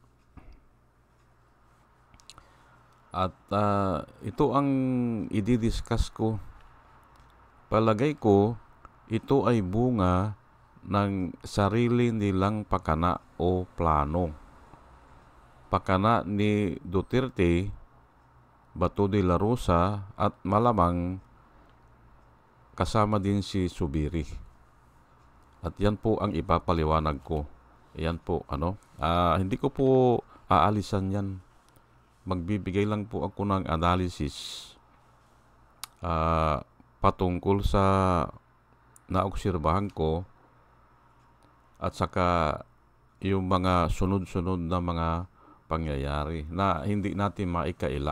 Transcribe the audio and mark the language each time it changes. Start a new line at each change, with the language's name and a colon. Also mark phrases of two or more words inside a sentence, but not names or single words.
Filipino: At ito ang i-discuss ko. Palagay ko, ito ay bunga ng sarili nilang pakana o plano. Pakana ni Duterte, Bato de la Rosa at malamang kasama din si Zubiri. At yan po ang ipapaliwanag ko. Yan po, hindi ko po aalisan yan. Magbibigay lang po ako ng analysis patungkol sa naobserbahan ko at saka yung mga sunod-sunod na mga pangyayari na hindi natin maikaila.